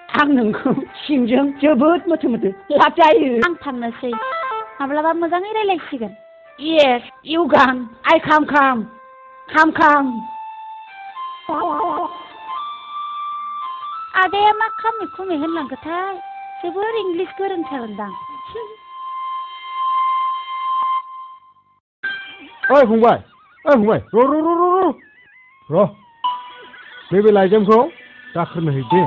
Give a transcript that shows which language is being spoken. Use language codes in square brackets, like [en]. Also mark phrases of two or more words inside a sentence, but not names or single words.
[brx] आं नोंखौ सिंजों जोबोद मोथो मोथो लाजायो। आं थांनोसै माब्लाबा मोजाङै रायलायसिगोन। [en] Yes, you can. I come. Come. [brx] आदाया मा खामि खुमि होनलांखोथाय जोबोर इंलिस गोरोंथारदां। ओइ फंबाय र' बे लाइजामखौ दाखोरनो है दे।